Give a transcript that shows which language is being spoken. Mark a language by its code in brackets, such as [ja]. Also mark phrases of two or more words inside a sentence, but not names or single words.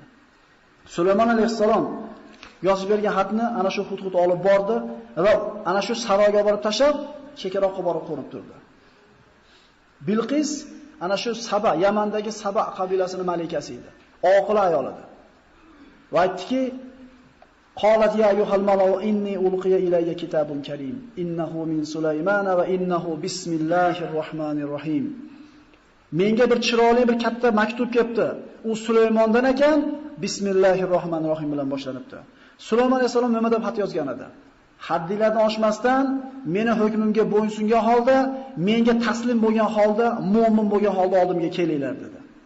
[uz] Sulaymon alayhisalom yozib bergan xatni ana shu Hudhud olib bordi va ana shu saroyga borib tashab, chekkaroqqa borib qo'nib turdi. Bilqis ana shu Saba, Yamandagi Saba qabilasining malikasi edi. Oqila ayol edi. Va aytdiki, [ar] "قالت يا أيها الملأ إني ألقي إلي كتاب كريم إنه من سليمان وإنه بسم الله الرحمن الرحيم." [uz] Menga bir chiroyli bir katta maktub kelibdi. U Sulaymondan ekan, [ar] بسم الله الرحمن الرحيم [uz] bilan boshlanibdi. Sulaymon alayhisalom nima deb xat yozgan edi? Haddilardan oshmasdan, meni hukmimga bo'ysungan holda, menga taslim bo'lgan holda, mu'min bo'lgan holda oldimga kelinglar dedi.